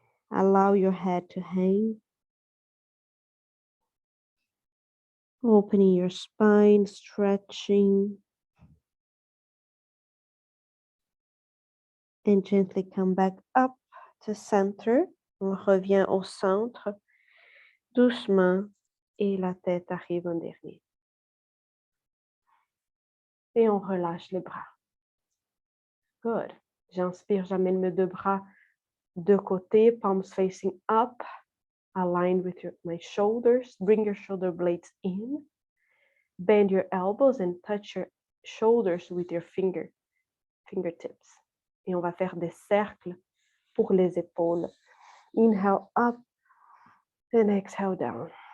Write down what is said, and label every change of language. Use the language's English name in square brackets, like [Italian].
[English] Allow your head to hang. Opening your spine, stretching. And gently come back up to center. [French] On revient au centre. Doucement. Et la tête arrive en dernier. Et on relâche les bras. Good. J'inspire, j'amène mes deux bras de côté, [English] palms facing up, aligned with my shoulders. Bring your shoulder blades in. Bend your elbows and touch your shoulders with your fingertips. [French] Et on va faire des cercles pour les épaules. [English] Inhale up and exhale down.